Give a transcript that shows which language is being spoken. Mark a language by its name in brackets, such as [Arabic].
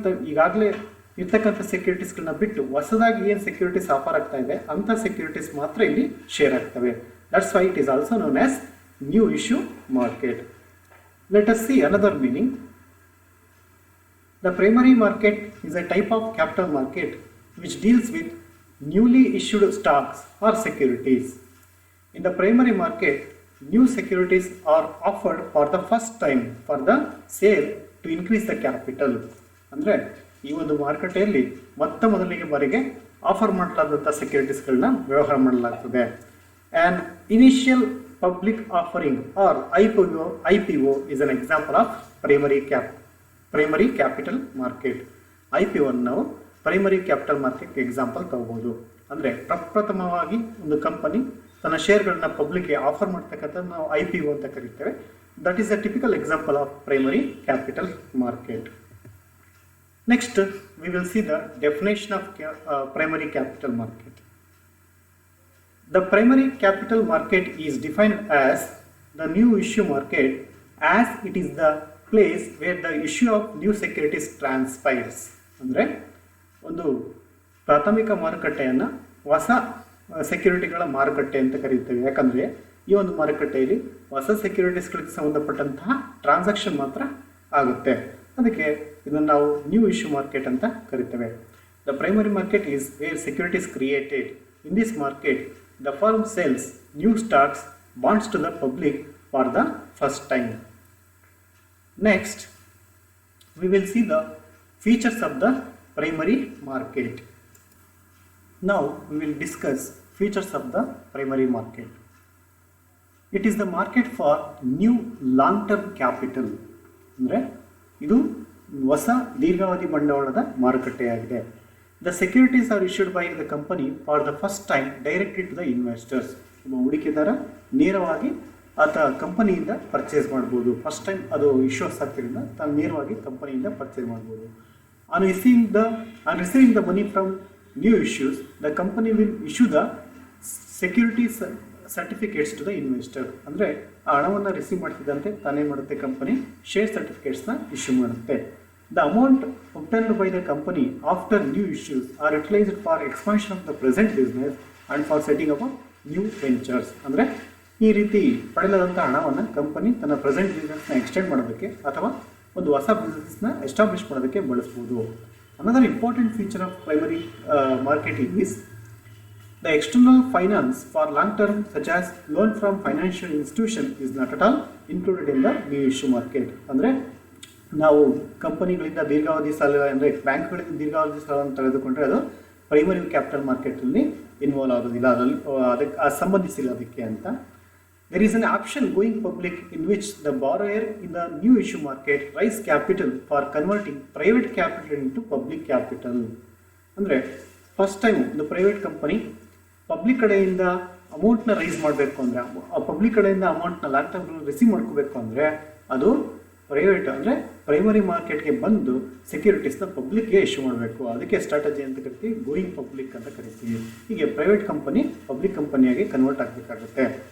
[Kannada] ಈಗಾಗಲೇ ಇರ್ತಕ್ಕಂಥ ಸೆಕ್ಯೂರಿಟೀಸ್ಗಳನ್ನ ಬಿಟ್ಟು ಹೊಸದಾಗಿ ಏನು ಸೆಕ್ಯೂರಿಟೀಸ್ ಆಫರ್ ಆಗ್ತಾ ಇದೆ ಅಂಥ ಸೆಕ್ಯೂರಿಟೀಸ್ ಮಾತ್ರ ಇಲ್ಲಿ ಶೇರ್ ಆಗ್ತವೆ. [English] That's why it is also known as new issue market. Let us see another meaning. The primary market is a type of capital market which deals with newly issued stocks or securities. In the primary market, new securities are offered for the first time for the sale to increase the capital. [Kannada] ಅಂದರೆ ಈ ಒಂದು ಮಾರುಕಟ್ಟೆಯಲ್ಲಿ ಮೊದಲಿಗೆ ಬಾರಿಗೆ offer ಮಾಡಲಾದಂಥ ಸೆಕ್ಯೂರಿಟೀಸ್ಗಳನ್ನ ವ್ಯವಹಾರ ಮಾಡಲಾಗ್ತದೆ. [English] And initial public offering or IPO is an example of primary capital market. [Kannada] IPO ನಾವು primary capital market example ತಗೋಬಹುದು. ಅಂದರೆ ಪ್ರಪ್ರಥಮವಾಗಿ ಒಂದು ಕಂಪನಿ ತನ್ನ ಶೇರ್ಗಳನ್ನ ಪಬ್ಲಿಕ್ಗೆ ಆಫರ್ ಮಾಡ್ತಕ್ಕಂಥ ನಾವು IPO ಅಂತ ಕರಿತೇವೆ. [English] That is a typical example of primary capital market. Next, we will see the definition of primary capital market. The primary capital market is defined as the new issue market as it is the place where the issue of new securities transpires. [Kannada] ಅಂದರೆ ಒಂದು ಪ್ರಾಥಮಿಕ ಮಾರುಕಟ್ಟೆಯನ್ನು ಹೊಸ ಸೆಕ್ಯೂರಿಟಿಗಳ ಮಾರುಕಟ್ಟೆ ಅಂತ ಕರೀತೇವೆ. ಯಾಕಂದರೆ ಈ ಒಂದು ಮಾರುಕಟ್ಟೆಯಲ್ಲಿ ಹೊಸ ಸೆಕ್ಯೂರಿಟೀಸ್ಗಳಿಗೆ ಸಂಬಂಧಪಟ್ಟಂತಹ ಟ್ರಾನ್ಸಾಕ್ಷನ್ ಮಾತ್ರ ಆಗುತ್ತೆ. ಅದಕ್ಕೆ ಇದನ್ನು ನಾವು ನ್ಯೂ ಇಶ್ಯೂ ಮಾರ್ಕೆಟ್ ಅಂತ ಕರಿತೇವೆ. [English] The primary market is where securities created. In this market the firm sells new stocks bonds to the public for the first time. Next, we will see the features of the primary market. Now, we will discuss features of the primary market. It is the market for new long-term capital. [Kannada] ಅಂದರೆ ಇದು ಹೊಸ ದೀರ್ಘಾವಧಿ ಬಂಡವಾಳದ ಮಾರುಕಟ್ಟೆಯಾಗಿದೆ. [English] The securities are issued by the company for the first time directly to the investors. [Kannada] ಒಬ್ಬ ಹೂಡಿಕೆದಾರ ನೇರವಾಗಿ ಆತ ಕಂಪನಿಯಿಂದ ಪರ್ಚೇಸ್ ಮಾಡ್ಬೋದು. ಫಸ್ಟ್ ಟೈಮ್ ಅದು ಇಶ್ಯೂಸ್ ಆಗ್ತಿರೋದ್ರಿಂದ ತಾನು ನೇರವಾಗಿ ಕಂಪನಿಯಿಂದ ಪರ್ಚೇಸ್ ಮಾಡ್ಬೋದು. [English] On receiving the money from new issues, the company will issue the securities certificates to the investor. [Kannada] ಅಂದರೆ ಆ ಹಣವನ್ನು ರಿಸೀವ್ ಮಾಡ್ತಿದ್ದಂತೆ ತಾನೇ ಮಾಡುತ್ತೆ ಕಂಪನಿ ಶೇರ್ ಸರ್ಟಿಫಿಕೇಟ್ಸ್ನ ಇಶ್ಯೂ ಮಾಡುತ್ತೆ. [English] The amount obtained by the company after new issues are utilized for expansion of the present business and for setting up new ventures. [Kannada] ಅಂದರೆ ಈ ರೀತಿ ಪಡೆಯಲಾದಂಥ ಹಣವನ್ನು ಕಂಪನಿ ತನ್ನ ಪ್ರೆಸೆಂಟ್ ಬಿಸ್ನೆಸ್ನ ಎಕ್ಸ್ಟೆಂಡ್ ಮಾಡೋದಕ್ಕೆ ಅಥವಾ ಒಂದು ಹೊಸ ಬಿಸ್ನೆಸ್ನ ಎಸ್ಟಾಬ್ಲಿಷ್ ಮಾಡೋದಕ್ಕೆ ಬಳಸ್ಬೋದು. [English] Another important feature of primary market is the external finance for long term such as loan from financial institution is not at all included in the new issue market. [Kannada] ಅಂದರೆ ನಾವು ಕಂಪನಿಗಳಿಂದ ದೀರ್ಘಾವಧಿ ಸಾಲ ಅಂದರೆ ಬ್ಯಾಂಕ್ಗಳಿಂದ ದೀರ್ಘಾವಧಿ ಸಾಲವನ್ನು ತೆಗೆದುಕೊಂಡ್ರೆ ಅದು ಪ್ರೈಮರಿ ಕ್ಯಾಪಿಟಲ್ ಮಾರ್ಕೆಟಲ್ಲಿ ಇನ್ವಾಲ್ವ್ ಆಗೋದಿಲ್ಲ, ಅದಕ್ಕೆ ಸಂಬಂಧಿಸಿಲ್ಲ ಅದಕ್ಕೆ ಅಂತ. [English] There is an option going public in which the borrower in the new issue market raise capital for converting private capital into public capital. [Kannada] ಅಂದರೆ ಫಸ್ಟ್ ಟೈಮ್ ಒಂದು ಪ್ರೈವೇಟ್ ಕಂಪನಿ ಪಬ್ಲಿಕ್ ಕಡೆಯಿಂದ ಅಮೌಂಟ್ನ ರೈಸ್ ಮಾಡಬೇಕು ಅಂದರೆ, ಆ ಪಬ್ಲಿಕ್ ಕಡೆಯಿಂದ ಅಮೌಂಟ್ನ long term receive ಮಾಡ್ಕೋಬೇಕು ಅಂದರೆ ಅದು ಪ್ರೈವೇಟ್ ಅಂದರೆ ಪ್ರೈಮರಿ ಮಾರ್ಕೆಟ್ಗೆ ಬಂದು ಸೆಕ್ಯೂರಿಟೀಸ್ನ ಪಬ್ಲಿಕ್ಗೆ ಇಶ್ಯೂ ಮಾಡಬೇಕು. ಅದಕ್ಕೆ ಸ್ಟ್ರಾಟಜಿ ಅಂತ ಕರಿತೀವಿ, ಗೋಯಿಂಗ್ ಪಬ್ಲಿಕ್ ಅಂತ ಕರಿತೀವಿ. ಹೀಗೆ ಪ್ರೈವೇಟ್ ಕಂಪನಿ ಪಬ್ಲಿಕ್ ಕಂಪನಿಯಾಗಿ ಕನ್ವರ್ಟ್ ಆಗಬೇಕಾಗುತ್ತೆ.